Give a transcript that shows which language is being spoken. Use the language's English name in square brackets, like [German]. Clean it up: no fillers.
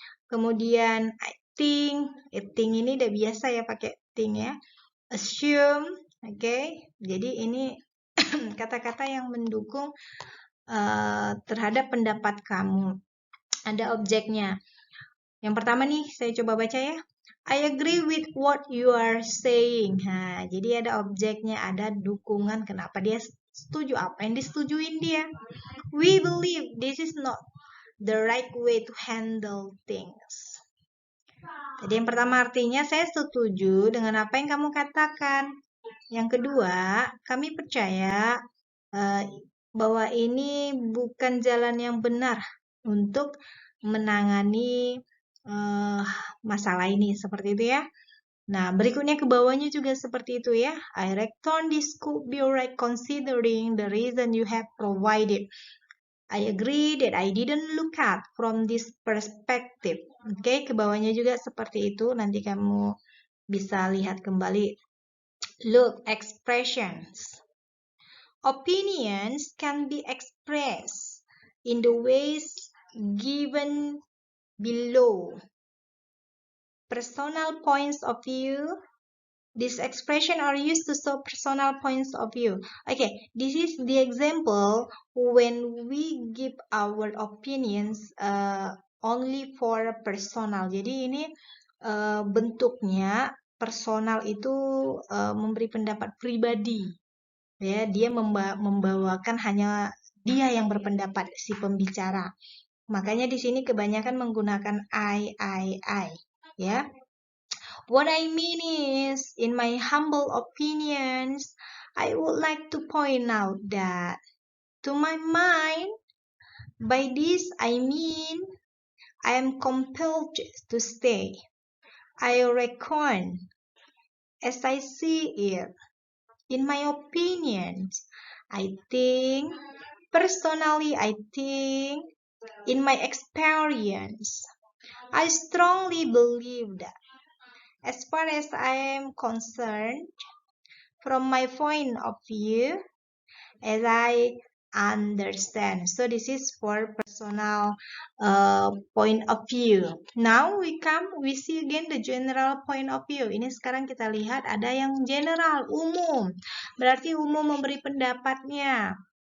[Indonesian] Kemudian [English] I think [Indonesian] ini udah biasa ya pakai think ya. Assume, oke. Jadi ini kata-kata yang mendukung terhadap pendapat kamu. Ada objeknya. Yang pertama nih, saya coba baca ya. [English] I agree with what you are saying. [Indonesian] Nah, jadi ada objeknya, ada dukungan. Kenapa dia setuju? Apa yang disetujuin dia? [English] We believe this is not the right way to handle things. [Indonesian] Jadi yang pertama artinya saya setuju dengan apa yang kamu katakan. Yang kedua, kami percaya bahwa ini bukan jalan yang benar untuk menangani masalah ini, seperti itu ya. Nah, berikutnya ke bawahnya juga seperti itu ya. [English] I reckon this could be right considering the reason you have provided. I agree that I didn't look at from this perspective. [Indonesian] Oke, ke bawahnya juga seperti itu. Nanti kamu bisa lihat kembali. [English] Look, expressions. Opinions can be expressed in the ways given below. Personal points of view. These expressions are used to show personal points of view. Okay, this is the example when we give our opinions only for personal. [Indonesian] Jadi ini bentuknya personal itu memberi pendapat pribadi. Ya, dia membawakan hanya dia yang berpendapat, si pembicara. Makanya di sini kebanyakan menggunakan I, ya. [English] What I mean is, in my humble opinions, I would like to point out that, to my mind, by this I mean, I am compelled to stay. I reckon, as I see it, in my opinions, I think, personally I think, in my experience, I strongly believe that, as far as I am concerned, from my point of view, as I understand. So this is for personal point of view. Now we see again the general point of view. [Indonesian] Ini sekarang kita lihat ada yang general, umum. Berarti umum memberi pendapatnya.